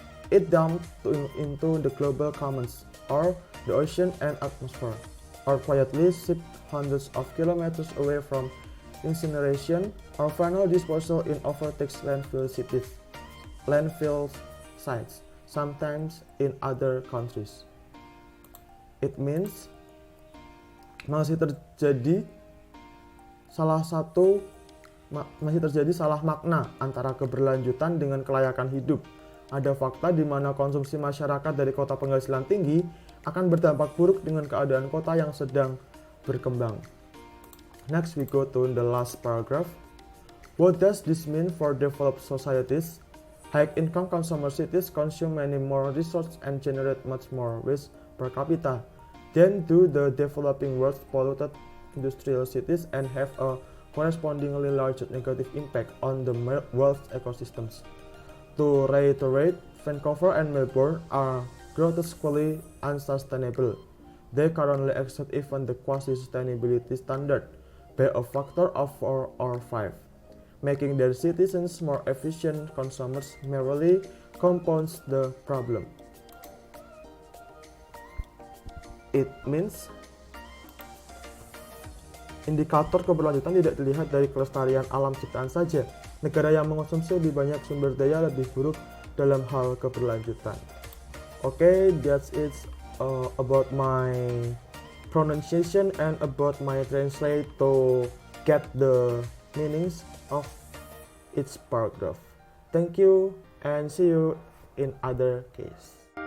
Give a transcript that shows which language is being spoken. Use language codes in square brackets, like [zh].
[en] It dumped into the global commons, or the ocean and atmosphere, or quietly shipped hundreds of kilometers away from incineration or final disposal in overtaxed landfill sites, sometimes in other countries. It means [id] masih terjadi salah makna antara keberlanjutan dengan kelayakan hidup. Ada fakta di mana konsumsi masyarakat dari kota penghasilan tinggi akan berdampak buruk dengan keadaan kota yang sedang berkembang. [en] Next we go to the last paragraph. What does this mean for developed societies? High-income consumer cities consume many more resources and generate much more waste per capita than do the developing world's polluted industrial cities and have a correspondingly larger negative impact on the world's ecosystems. To reiterate, Vancouver and Melbourne are grotesquely unsustainable. They currently exceed even the quasi-sustainability standard by a factor of 4 or 5. Making their citizens more efficient consumers merely compounds the problem. It means [id] indikator keberlanjutan tidak dilihat dari kelestarian alam ciptaan saja. Negara yang mengonsumsi lebih banyak sumber daya lebih buruk dalam hal keberlanjutan. [en] Okay, that's it about my pronunciation and about my translate to get the meanings of each paragraph. Thank you and see you in other case.